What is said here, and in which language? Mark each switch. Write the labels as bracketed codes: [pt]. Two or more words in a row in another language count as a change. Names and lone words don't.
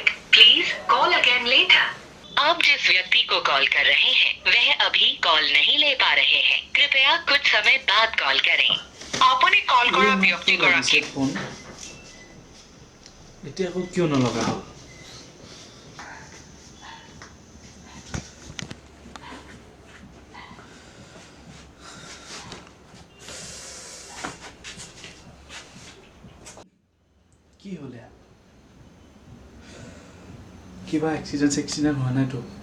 [en] Please call again later. [hi] आप जिस व्यक्ति को कॉल कर रहे हैं वह अभी कॉल नहीं ले पा रहे हैं कृपया कुछ समय बाद कॉल करें आपने [as] কল কৰা ব্যক্তিগৰাকীক ফোন এতিয়া আকৌ কিয় নলগা হ'ল কি হ'লে কিবা এক্সিডেণ্ট হোৱা নাইতো